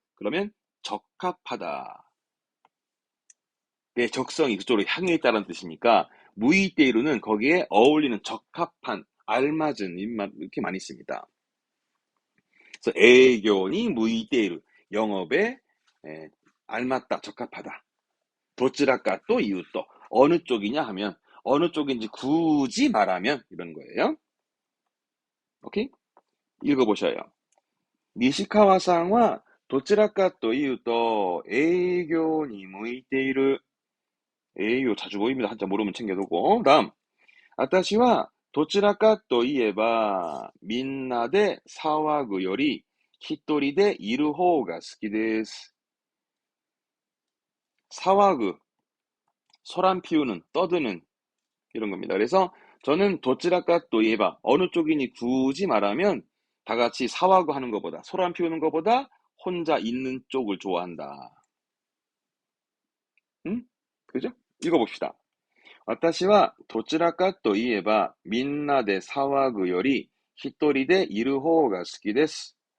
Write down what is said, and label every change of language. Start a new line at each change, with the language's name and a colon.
Korean: 그러면 적합하다. 내 적성이 그쪽으로 향해 있다는 뜻이니까 무이테이루는 거기에 어울리는 적합한, 알맞은 입맛 이렇게 많이 씁니다. 그래서 애교니 무이테이루, 영업에 알맞다, 적합하다. 도찌라까 또 이유 또 어느 쪽이냐 하면 어느 쪽인지 굳이 말하면 이런 거예요. 오케이? 읽어보셔요.
Japanese: 니시카와さんは どちらかというと営業に向いている.
Korean: 에이요 자주 보입니다. 한자 모르면 챙겨두고. 다음.
Japanese: 私はどちらかといえばみんなで騒ぐより一人でいる方が好きです.
Korean: 사와그, 소란 피우는, 떠드는 이런 겁니다. 그래서 저는 도찌라까 또 예바 어느 쪽이니 굳이 말하면 다 같이 사와그 하는 것보다 소란 피우는 것보다 혼자 있는 쪽을 좋아한다. 응? 그죠? 읽어봅시다.
Japanese: 私はどちらかといえばみんなで騒ぐより一人でいる方が好きです.